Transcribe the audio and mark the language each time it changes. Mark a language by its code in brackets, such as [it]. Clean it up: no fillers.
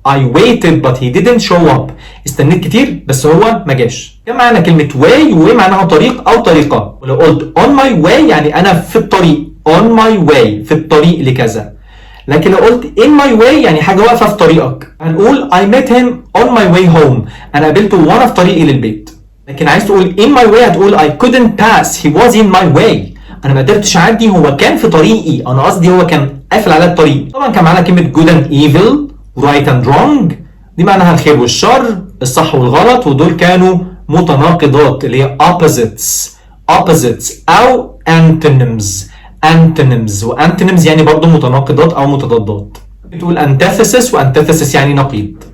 [en] I waited but he didn't show up. [ar] استنيت كتير بس هو ما جاش. كان معانا كلمة way و معناها طريق أو طريقة. ولو قلت [en] on my way [ar] يعني أنا في الطريق. on my way في الطريق لكذا. لكن لو قلت [en] in my way [ar] يعني حاجة واقفة في طريقك. [en] هنقول I met him on my way home. [ar] أنا قابلته وأنا في طريقي للبيت. لكن عايز تقول [en] in my way هتقول I couldn't pass. He was in my way. [ar] أنا ما قدرتش أعدي هو كان في طريقي. أنا قصدي هو كان قافل على الطريق. طبعا كان معانا كلمة [en] good and evil right and wrong. [ar] دي معناها الخير والشر، الصح والغلط، ودول كانوا متناقضات اللي هي opposites أو antonyms وantonyms يعني برضو متناقضات أو متضادات. بتقول antithesis وantithesis يعني نقيض.